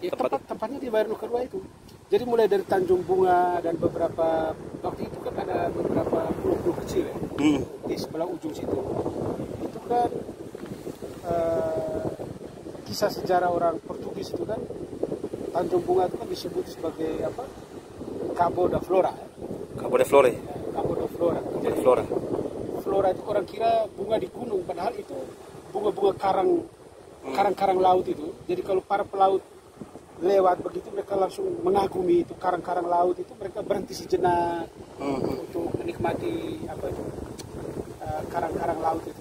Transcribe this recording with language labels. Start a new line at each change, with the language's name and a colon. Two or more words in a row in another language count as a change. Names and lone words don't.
Indonesian: ya, tempatnya di Wairno kedua itu. Jadi mulai dari Tanjung Bunga dan beberapa waktu itu kan ada beberapa pulau-pulau kecil ya, di sebelah ujung situ. Itu kan kisah sejarah orang Portugis itu kan Tanjung Bunga itu kan disebut sebagai apa? Cabo da Flora. Cabo de Flore. Cabo da Flora. Jadi Flora. Flora itu orang kira bunga di gunung, padahal itu bunga-bunga karang-karang laut itu. Jadi kalau para pelaut lewat begitu mereka langsung mengagumi itu karang-karang laut itu, mereka berhenti sejenak untuk menikmati apa itu karang-karang laut itu.